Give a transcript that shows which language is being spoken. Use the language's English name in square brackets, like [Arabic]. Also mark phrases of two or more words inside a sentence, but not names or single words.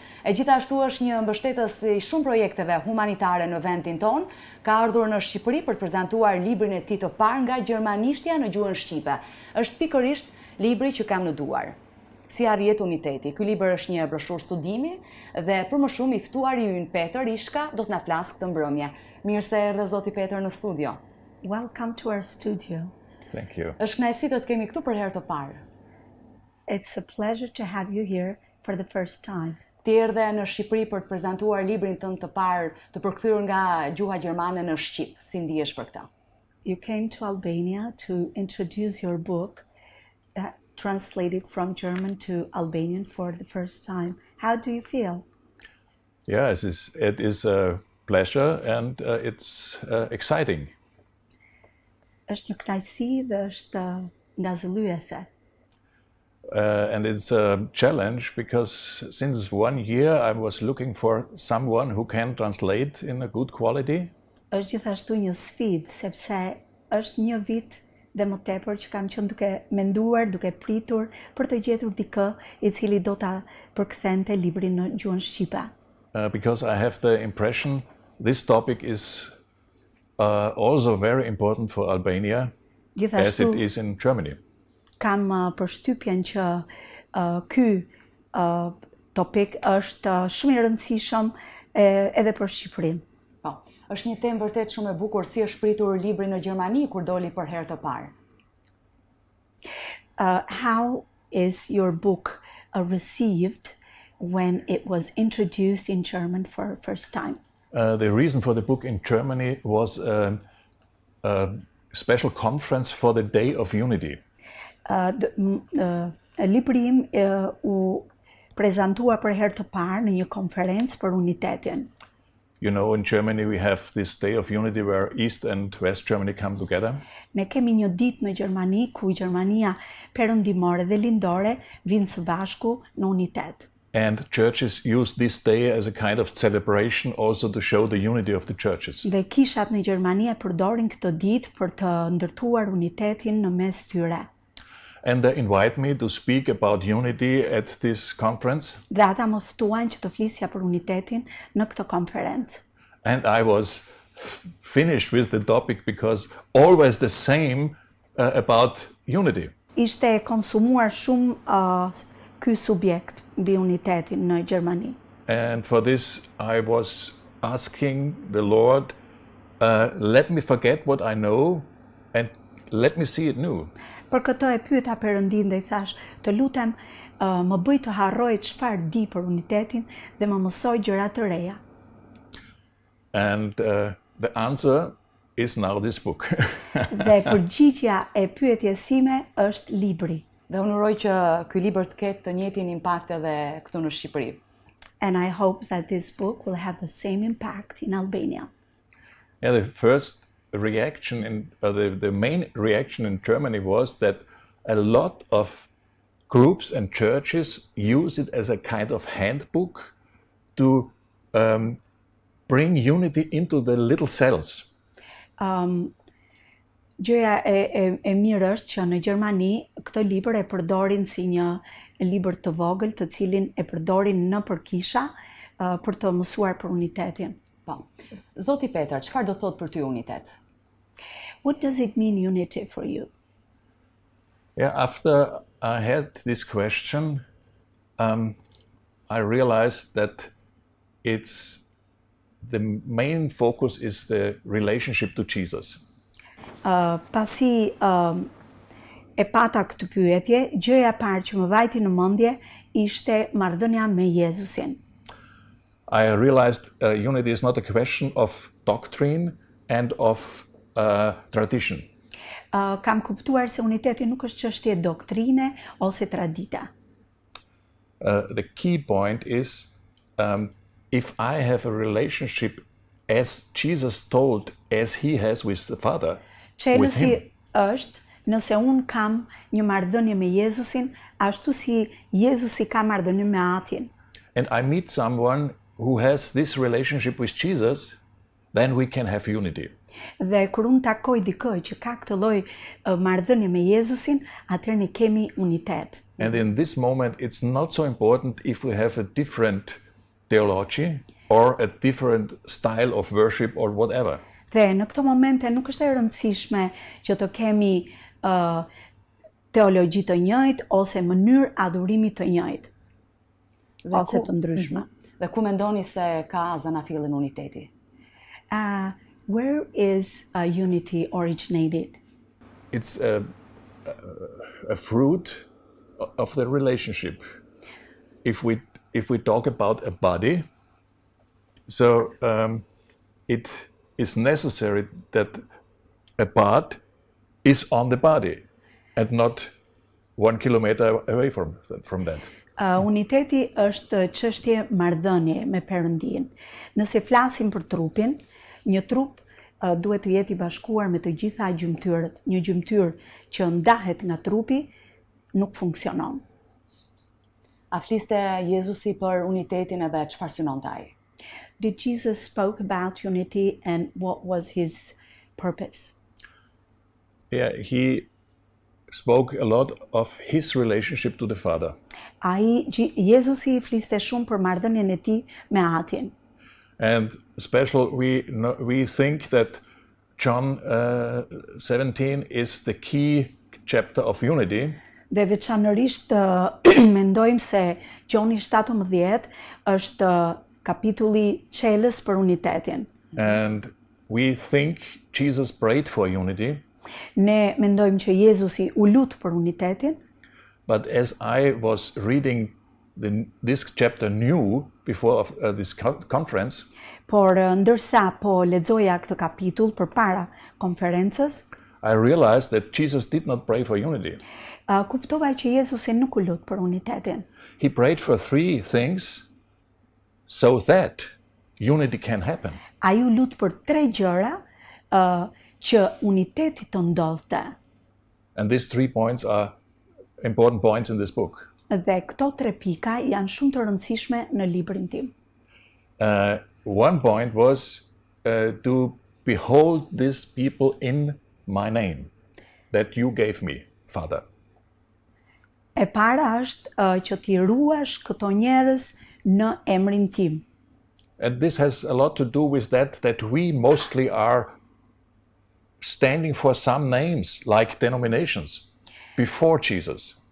[Albanian] E gjithashtu është një mbështetës i shumë projekteve humanitare në vendin ton, ka ardhur në Shqipëri për të prezantuar librin e tij të parë nga gjermanishtja në gjuhën shqipe. Është pikërisht libri që kam në duar. Si arrihet uniteti. Ky libër është një broshurë studimi dhe për më shumë i ftuari ynë Petër Ishka do të na flasë këtë mbrëmje. Mirë se erdhe zoti Petër në studio. [English] Welcome to our studio. Thank you. [Albanian] Është kënaqësi të të kemi këtu për herë të parë. [English] It's a pleasure to have you here for the first time. [Albanian] Ti erdhe në Shqipëri për të prezantuar librin tënd të parë, të përkthyer nga gjuha gjermane në shqip. Si ndihesh për këtë? [English] You came to Albania to introduce your book, translated from German to Albanian for the first time. How do you feel? Yes, it is a pleasure and it's exciting. [Albanian] Është një kënaqësi dhe është ngazëlluese. [English] And it's a challenge because since 1 year I was looking for someone who can translate in a good quality. [Albanian] Është gjithashtu një sfidë sepse është një vit dhe më tepër që kam qenë duke menduar, duke pritur për të gjetur dikë i cili do ta përkthente librin në gjuhën shqipe. [English] Because I have the impression this topic is also very important for Albania as it is in Germany. [Albanian] Kam përshtypjen që ky topik është shumë i rëndësishëm edhe për Shqipërinë. Po, është një temë vërtet shumë e bukur. Si është pritur libri në Gjermani kur doli për herë të parë? [English] How is your book received when it was introduced in German for the first time? The reason for the book in Germany was a special conference for the Day of Unity. [Albanian] Libri im u prezantua për herë të parë në një konferencë për unitetin. [English] You know, in Germany we have this Day of Unity where East and West Germany come together. [Albanian] Ne kemi një ditë në Gjermani ku Gjermania perëndimore dhe lindore vinë së bashku në unitet. [English] And churches use this day as a kind of celebration also to show the unity of the churches. [Albanian] Dhe kishat në Gjermani e përdorin këtë ditë për të ndërtuar unitetin në mes tyre. [English] And they invite me to speak about unity at this conference. [Albanian] Dhe ata më ftuan që të flisja për unitetin në këtë konferencë. [English] And I was finished with the topic because always the same about unity. [Albanian] Ishte konsumuar shumë ky subjekt mbi unitetin në Gjermani. [English] And for this I was asking the Lord, let me forget what I know and let me see it new. [Albanian] Për këtë e pyeta Perëndin dhe I thash, të lutem më bëj të harroj çfarë di për unitetin dhe më mësoj gjëra të reja. [English] And the answer is now this book. [Albanian] Dhe përgjigjja e pyetjes sime është libri. Dhe unë uroj që ky libër të ketë të njëjtin impakt edhe këtu në Shqipëri. [English] And I hope that this book will have the same impact in Albania. Yeah, the first reaction the main reaction in Germany was that a lot of groups and churches use it as a kind of handbook to bring unity into the little cells. [Albanian] Gjëja e mirë është që në Gjermani këtë libër e përdorin si një libër të vogël, të cilin e përdorin në përkisha për të mësuar për unitetin. Po. Zoti Petër, çfarë do thotë për ty unitet? [English] What does it mean unity for you? Yeah, after I had this question, I realized that the main focus is the relationship to Jesus. [Albanian] Pasi e pata këtë pyetje, gjëja e parë që më vajti në mendje ishte marrëdhënia me Jezusin. [English] I realized unity is not a question of doctrine and of tradition. [Albanian] Kam kuptuar se uniteti nuk është çështje doktrine ose tradita. [English] The key point is if I have a relationship as Jesus told, as he has with the Father, with him. [Albanian] Është nëse unë kam një marrëdhënie me Jezusin, ashtu si Jezusi ka marrëdhënie me Atin. [English] And I meet someone who has this relationship with Jesus, then we can have unity. [Albanian] Dhe kur unë takoj dikë që ka këtë lloj marrëdhënie me Jezusin, atëherë ne kemi unitet. [English] And in this moment, it's not so important if we have a different theology or a different style of worship or whatever. [Albanian] Dhe në këto momente nuk është e rëndësishme që të kemi teologji të njëjtë ose mënyrë adhurimi të njëjtë, ose të ndryshme. Dhe ku mendoni se ka zanafillin uniteti? [English] Where is unity originated? It's a fruit of the relationship. If we talk about a body, so it is necessary that a part is on the body and not 1 kilometer away from that. [Albanian] Uniteti është çështje marrëdhënie me Perëndin. Nëse flasim për trupin, një trup duhet të jetë i bashkuar me të gjitha gjymtyrët. Një gjymtyr që ndahet nga trupi nuk funksionon. A fliste Jezusi për unitetin edhe çfarë synonte ai? [English] Did Jesus spoke about unity and what was his purpose? Yeah, he spoke a lot of his relationship to the Father. [Albanian] Jezusi fliste shumë për marrëdhënien e tij me Atin. [English] And special, we think that John 17 is the key chapter of unity. [Albanian] Dhe veçanërisht mendojmë se Gjoni 17 është kapitulli çelës për unitetin. [English] And we think Jesus prayed for unity. [Albanian] Ne mendojmë që Jezusi u lut për unitetin. [English] But as I was reading this chapter new before this conference, [Albanian] por ndërsa po lexoja këtë kapitull përpara konferencës, [English] I realized that Jesus did not pray for unity. [Albanian] Kuptova që Jezusi nuk u lut për unitetin. [English] He prayed for 3 things so that unity can happen. [Albanian] Ai u lut për 3 gjëra që uniteti të ndodhte. [English] And these 3 points are important points in this book. [Albanian] Dhe këto 3 pika janë shumë të rëndësishme në librin tim. [English] One point was to behold these people in my name that you gave me, Father. [Albanian] E para është që t'i ruash këto njerëz në emrin tim. [English] And this has a lot to do with that we mostly are standing for some names like denominations before Jesus.